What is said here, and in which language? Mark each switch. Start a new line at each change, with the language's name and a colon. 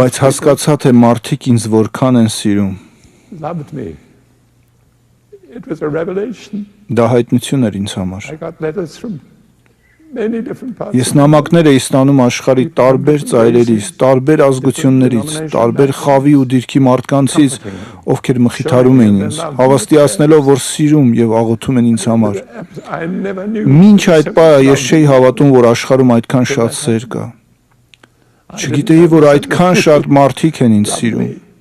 Armenian: Բայց հասկացա, թե մարդիկ ինձ որքան են սիրում։
English: people loved me. It was a revelation.
Armenian: Դա հայտնություն էր ինձ համար։
English: I got letters from many different parts.
Armenian: Ես նամակներ էի ստանում աշխարհի տարբեր ծայրերից, տարբեր ազգություններից, տարբեր խավի ու դիրքի մարդկանցից, ովքեր մխիթարում էին ինձ, հավաստիացնելով, որ սիրում եւ աղոթում են ինձ համար։
English: I never knew.
Armenian: Մինչ այդ պահը ես չէի հավատում, որ աշխարհում այդքան շատ սեր կա։ Չգիտեի, որ այդքան շատ մարդիկ են ինձ սիրում։